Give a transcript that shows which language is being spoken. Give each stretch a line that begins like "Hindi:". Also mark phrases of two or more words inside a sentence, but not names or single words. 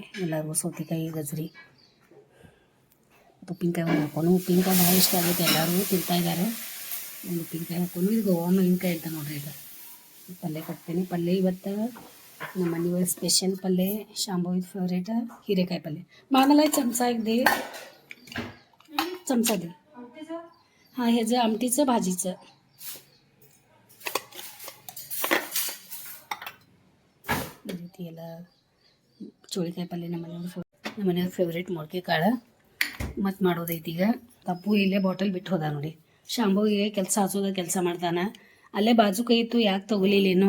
Kannada: ಎಲ್ಲರಿಗೂ ಸೌತೆಕಾಯಿ ಗಜ್ರಿ ಮತ್ತು ಉಪ್ಪಿನಕಾಯಿ ಒಂದು ಹಾಕೊಂಡು, ಉಪ್ಪಿನಕಾಯಿ ಭಾಳ ಇಷ್ಟ ಆಗುತ್ತೆ, ಎಲ್ಲರೂ ತಿಂತಾಯಿದ್ದಾರೆ. ಒಂದು ಉಪ್ಪಿನಕಾಯಿ ಹಾಕೊಂಡು ಇದು ಗೋವಾ ಮಾವಿನಕಾಯಿ ಅಂತ ನೋಡ್ರಿ. ಇದು ಪಲ್ಯ ಕೊಡ್ತೀನಿ. ಪಲ್ಯ ಇವತ್ತು ನಮ್ಮ ಮನೆ ಒಳಗೆ ಸ್ಪೆಷಲ್ ಪಲ್ಯ, ಶಾಂಭವಿದ ಫೇವ್ರೇಟ್ ಹೀರೆಕಾಯಿ ಪಲ್ಯ.
Marathi: मामाला चमचा एक दे, चमचा दे. हां ह्याचं आमटीचं भाजीचं.
Kannada: ಈ ರೀತಿ ಎಲ್ಲ ಚೋಳಿಕಾಯಿ ಪಲ್ಯ ನಮ್ಮ ಮನೆಯವ್ರ ಫೇವ್ರೇಟ್ ಮೊಳಕೆ ಕಾಳು. ಮತ್ತು ಮಾಡೋದೈತಿ ಈಗ. ತಪ್ಪು ಇಲ್ಲೇ ಬಾಟಲ್ ಬಿಟ್ಟು ಹೋದ ನೋಡಿ. ಶಾಂಭವಿಗೆ ಕೆಲಸ ಹಚ್ಚೋದ ಕೆಲಸ ಮಾಡ್ತಾನೆ. ಅಲ್ಲೇ ಬಾಜು ಕೈ ಇತ್ತು, ಯಾಕೆ ತೊಗೊಲಿಲ್ಲೇನೋ.